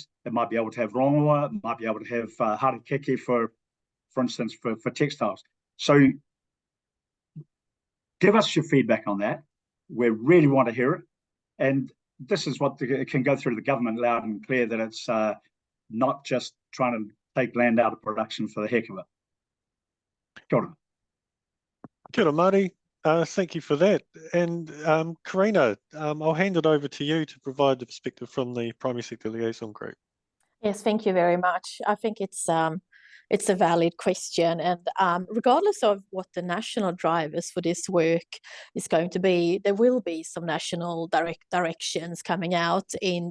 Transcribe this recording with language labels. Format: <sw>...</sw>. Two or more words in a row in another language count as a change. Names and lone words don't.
<en>It might be able to have rongoa, it might be able to have harakeke for instance, for textiles. So give us your feedback on that. we really want to hear it. And this is what can go through the government loud and clear, that it's not just trying to take land out of production for the heck of it.</en> <mi>Kia ora. Kia ora, Māori.</mi> <en>Thank you for that. And Karina, I'll hand it over to you to provide the perspective from the Primary Sector Liaison Group. Yes, thank you very much. I think it's a valid question, and regardless of what the national drivers for this work is going to be, there will be some national directions coming out in.</en>